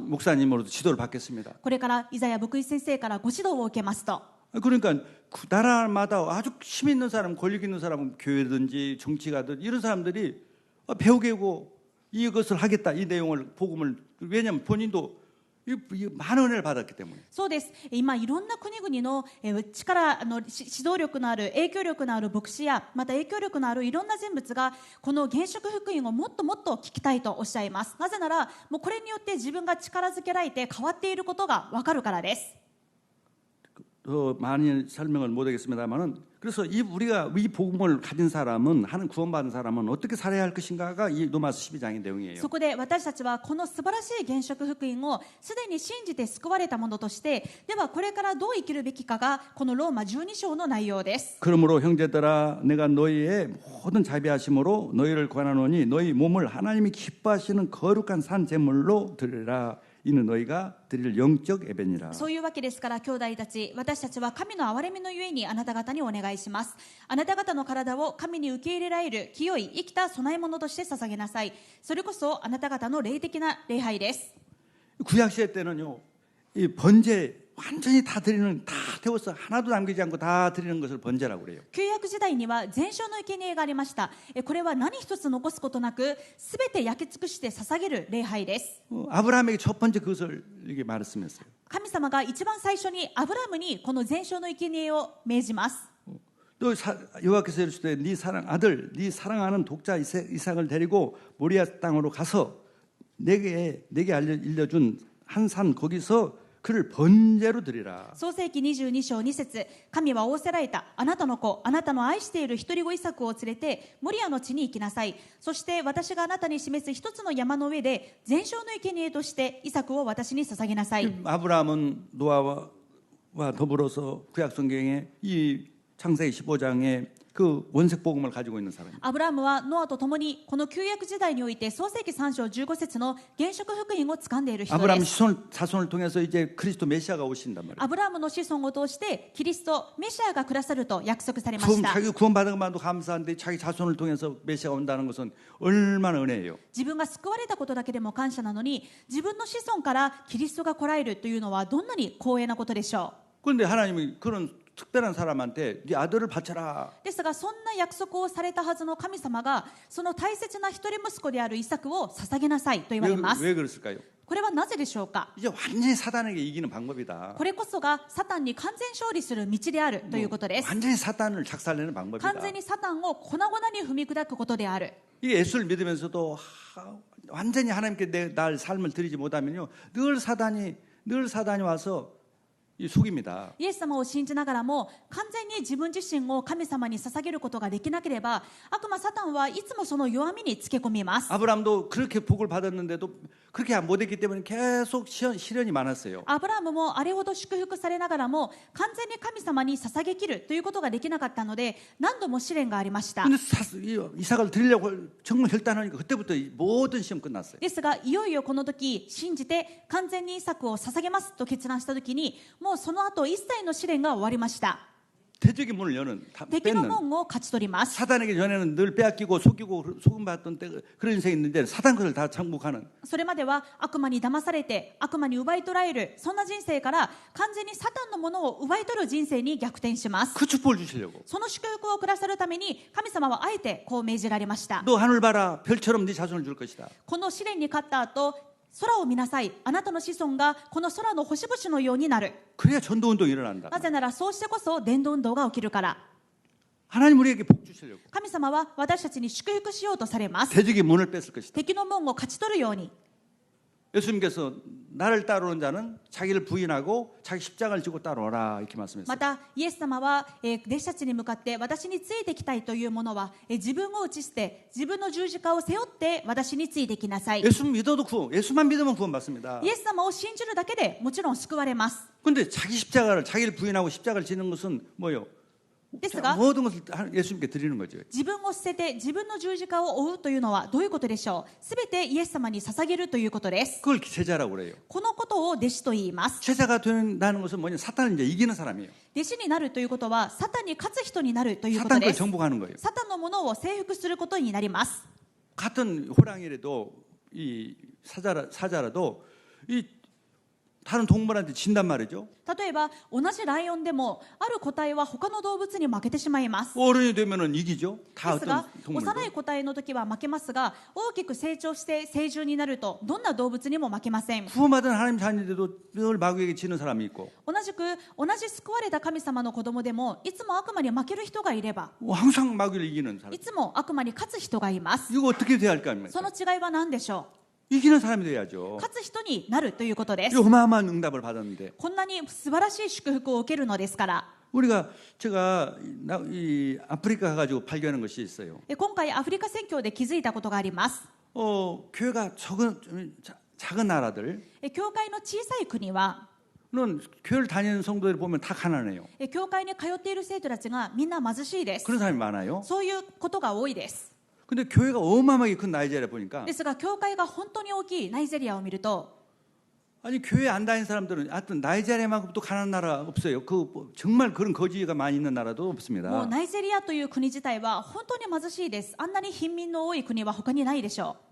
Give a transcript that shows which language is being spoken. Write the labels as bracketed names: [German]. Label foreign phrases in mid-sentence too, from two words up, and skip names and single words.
[Korean] 목사님으로도 지도를 받겠습니다. [Japanese] これからイザヤ牧師先生からご指導を受けますと。 [Korean] 그러니까 그 나라마다 아주 힘 있는 사람, 권력 있는 사람은 교회든지 정치가든 이런 사람들이 배우게 하고 이것을 하겠다. 이 내용을 복음을 왜냐하면 본인도 많은 은혜를 받았기 때문에. [Japanese] そうです。今いろんな国々の力指導力のある影響力のある牧師やまた影響力のあるいろんな人物がこの現職福音をもっともっと聞きたいとおっしゃいます。なぜならもうこれによって自分が力づけられて変わっていることがわかるからです。 [Korean] 더 많이 설명을 못하겠습니다만은 그래서 우리가 이 복음을 가진 사람은 하는 구원받은 사람은 어떻게 살아야 할 것인가가 이 로마서 12장의 내용이에요. [Japanese] そこで私たちはこの素晴らしい現職福音をすでに信じて救われたものとしてではこれからどう生きるべきかがこのローマ12章の内容です。 [Korean] 그러므로 형제들아 내가 너희의 모든 자비하심으로 너희를 권하노니 너희 몸을 하나님이 기뻐하시는 거룩한 산 제물로 드리라. 이는 너희가 드릴 영적 예배니라. [Japanese] そういうわけですから兄弟たち私たちは神の憐れみのゆえにあなた方にお願いします。あなた方の体を神に受け入れられる清い生きた供え物として捧げなさい。それこそあなた方の霊的な礼拝です。 [Korean] 구약 시대 때는요. 이 번제 완전히 다 드리는 다 태워서 하나도 남기지 않고 다 드리는 것을 번제라고 그래요. [Japanese] 旧約時代には全焼の生贄がありました。これは何一つ残すことなくすべて焼き尽くして捧げる礼拝です。 [Korean] 아브라함에게 첫 번째 그것을 이렇게 말했으면서요. [Japanese] 神様が一番最初にアブラムにこの全焼の生贄を命じます。 [Korean] 또 여호와께서 이르시되 네 사랑하는 독자 이삭을 데리고 모리아 땅으로 가서 내게 알려준 한 산 거기서 그를 번제로 드리라. [Japanese] 創世記22章2節神は仰せられたあなたの子あなたの愛している一人子イサクを連れてモリアの地に行きなさい。そして私があなたに示す一つの山の上で全焼の生贄としてイサクを私に捧げなさい。 [Korean] 아브라함은 노아와 더불어서 구약 성경에 이 창세기 15장에 그 원색 복음을 가지고 있는 사람입니다. [Japanese] アブラムはノアと共にこの旧約時代において創世記3章15節の原色福音を掴んでいる人 [Korean] 아브라함 [Japanese] です。 [Korean] 자손을 통해서 이제 그리스도 메시아가 오신단 말이에요. [Japanese] アブラムの子孫を通してキリストメシアがくださると約束されました。 [Korean] 자기 구원받은 것만도 감사한데 자기 자손을 통해서 메시아가 온다는 것은 얼마나 은혜예요. [Japanese] 自分が救われたことだけでも感謝なのに自分の子孫からキリストが来られるというのはどんなに光栄なことでしょう。 [Korean] 그런데 하나님이 그런 특별한 사람한테 네 아들을 바쳐라. [Japanese] ですがそんな約束をされたはずの神様がその大切な一人息子であるイサクを捧げなさいと言われます。 [Korean] 왜 그랬을까요? [Japanese] これはなぜでしょうか。 [Korean] 이제 완전히 사단에게 이기는 방법이다. [Japanese] これこそがサタンに完全勝利する道であるということです。 [Korean] 완전히 사단을 작살내는 방법이다. [Japanese] 完全にサタンを粉々に踏み砕くことである。 [Korean] 이 예수를 믿으면서도 완전히 하나님께 날 삶을 드리지 못하면요, 늘 사단이 와서 속입니다. [Japanese] イエス様を信じながらも完全に自分自身を神様に捧げることができなければ、悪魔サタンはいつもその弱みにつけ込みます。 [Korean] 아브라함도 그렇게 복을 받았는데도 그렇게 못했기 때문에 계속 시련이 많았어요. [Japanese] アブラムもあれほど祝福されながらも完全に神様に捧げきるということができなかったので、何度も試練がありました。 [Korean] 근데 이삭을 드리려고 정말 결단하니까 그때부터 모든 시험 끝났어요. [Japanese] ですがいよいよこの時信じて完全にイサクを捧げますと決断した時に、もうその後一切の試練が終わりました。 [Korean] 대적의 문을 여는, [Japanese] 敵の [Korean] 뺏는 [Japanese] 門を勝ち取ります。 [Korean] 사단에게 전에는 늘 빼앗기고 속이고 소금받던 때 그런 인생이 있는데 사단 것을 다 정복하는. [Japanese] それまでは悪魔に騙されて悪魔に奪い取られる、そんな人生から完全にサタンのものを奪い取る人生に逆転します。 [Korean] 그 축복을 주시려고. [Japanese] その祝福をくださるために神様はあえてこう命じられました。 [Korean] 너 하늘 봐라, 별처럼 네 자손을 줄 것이다. [Japanese] この試練に勝った後、空を見なさい、あなたの子孫がこの空の星々のようになる。 [Korean] 그래야 전도운동이 일어난다. [Japanese] なぜならそうしてこそ伝道運動が起きるから。 [Korean] 하나님 우리에게 복 주시려고. [Japanese] 神様は私たちに祝福しようとされます。 [Korean] 대적의 문을 뺏을 것이다. [Japanese] 敵の門を勝ち取るように。 [Korean] 예수님께서 나를 따르는 자는 자기를 부인하고 자기 십자가를 지고 따라오라 이렇게 말씀했어요. [Japanese] またイエス様は、弟子たちに向かって私についてきたいという者は、自分を打ち捨て自分の十字架を背負って私についてきなさい。 [Korean] 예수 믿어도 예수만 믿으면 구원받습니다. [Japanese] イエス様を信じるだけでもちろん救われます。 [Korean] 근데 자기를 부인하고 십자가를 지는 것은 뭐요? [Japanese] ですが [Korean] 모든 것을 예수님께 드리는 거죠. [Japanese] 自分を捨てて自分の十字架を追うというのはどういうことでしょう。すべてイエス様に捧げるということです。 [Korean] 그걸 제자라고 그래요. [Japanese] このことを弟子と言います。 [Korean] 제자가 된다는 것은 뭐냐? 사탄을 이제 이기는 사람이에요. [Japanese] 弟子になるということはサタンに勝つ人になるということ [Korean] 사탄 [Japanese] で [Korean] 걸 [Japanese] す。 [Korean] 정복하는 거예요. [Japanese] サタンのものを征服することになります。 [Korean] 같은 호랑이라도 이 사자라도 이 다른 동물한테 진단 말이죠. [Japanese] 例えば同じライオンでもある個体は他の動物に負けてしまいます。 [Korean] 어른이 되면은 이기죠. 다 [Japanese] ですが [Korean] 어떤 [Japanese] 幼 [Korean] 동물도. [Japanese] い個体の時は負けますが、大きく成長して成獣になるとどんな動物にも負けません。 [Korean] 구원받은 하나님 자녀들도 늘 마귀에게 지는 사람이 있고 [Japanese] 同じ救われた神様の子供でもいつも悪魔に負ける人がいれば、 [Korean] 항상 마귀를 이기는 사람. [Japanese] いつも悪魔に勝つ人がいます。 [Korean] 이거 어떻게 돼야 할까? [Japanese] その違いは何でしょ [Korean] 이기는 사람이 [Japanese] う。 [Korean] 돼야죠. [Japanese] 勝つ人になるということで [Korean] 이 [Japanese] す。 [Korean] 어마어마한 응답을 받았는데 [Japanese] こんなに素晴らしい祝福を受けるのですから。 [Korean] 제가 이 아프리카 가지고 발견한 것이 있어요. [Japanese] 今回アフリカ宣教で気づいたことがあります。 [Korean] 교회가 작은 나라들 [Japanese] 教会の小さい国は [Korean] 는 교회를 다니는 성도들 보면 다 가난해요. [Japanese] 教会に通っている生徒たちがみんな貧しいです。 [Korean] 그런 사람이 많아요. [Japanese] そういうことが多いです。 [Korean] 근데 교회가 어마어마하게 큰 나이지리아 보니까 [Japanese] ですが教会が本当に大きいナイジェリアを見ると、 [Korean] 아니 교회 안 다니는 사람들은 하여튼 나이지리아만큼 또 가난한 나라 없어요. 정말 그런 거지가 많이 있는 나라도 [Japanese] もう [Korean] 없습니다. [Japanese] ナイジェリアという国自体は本当に貧しいです。あんなに貧民の多い国は他にないでしょう。